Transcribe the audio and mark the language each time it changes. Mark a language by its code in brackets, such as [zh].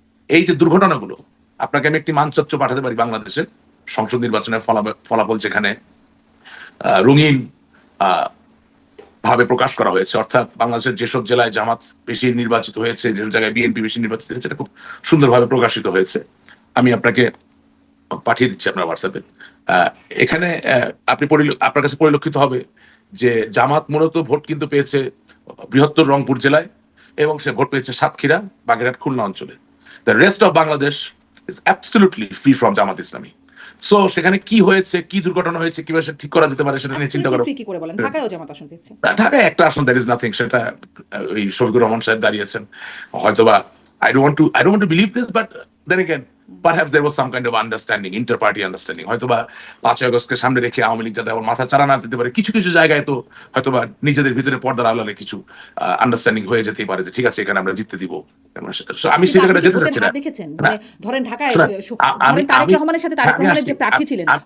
[bn] এই যে দুর্ঘটনাগুলো, আপনাকে আমি একটি মানচিত্র পাঠাতে পারি বাংলাদেশের সংসদ নির্বাচনের ফলাফল, যেখানে রঙিন ভাবে প্রকাশ করা হয়েছে, অর্থাৎ বাংলাদেশের যেসব জেলায় জামাত বেশি নির্বাচিত হয়েছে, যেসব জায়গায় বিএনপি বেশি নির্বাচিত হয়েছে, এটা খুব সুন্দরভাবে প্রকাশিত হয়েছে। আমি আপনাকে পাঠিয়ে দিচ্ছি আপনার হোয়াটসঅ্যাপে। এখানে আপনার কাছে পরিলক্ষিত হবে যে জামাত মূলত ভোট কিন্তু পেয়েছে বৃহত্তর রংপুর জেলায়, এবং সে ভোট পেয়েছে সাতক্ষীরা, বাগেরহাট, খুলনা অঞ্চলে। [en] The rest of Bangladesh is absolutely free from Jamaat Islami. [bn] So সেখানে কি হয়েছে, কি দুর্ঘটনা হয়েছে, কিভাবে ঠিক করা যেতে পারে সেটা নিয়ে চিন্তা করো। ঢাকায়ও জামাত আসন পেয়েছে, ঢাকায় একটা আসন, [en] That is nothing. [bn] সেটা ওই শফিকুর রহমান সাহেব দাঁড়িয়েছেন হয়তোবা। [en] I don't want to believe this, but then again perhaps there was some kind of understanding, inter-party understanding. [bn] হয়তোবা 5ই আগস্টকে সামনে রেখে আওয়ামী লীগ যাতে আবার মাথা চারা না দিতে পারে, কিছু কিছু জায়গায় তো হয়তোবা নিজেদের ভিতরে পর্দার আড়ালে কিছু আন্ডারস্ট্যান্ডিং হয়ে যেতেই পারে যে ঠিক আছে এখানে আমরা জিততে দিব। আমি সেই জায়গাটা যেতে চাচ্ছি না। ধরেন ঢাকায় তারেক রহমানের সাথে তারেক রহমানের যে প্রার্থী ছিলেন,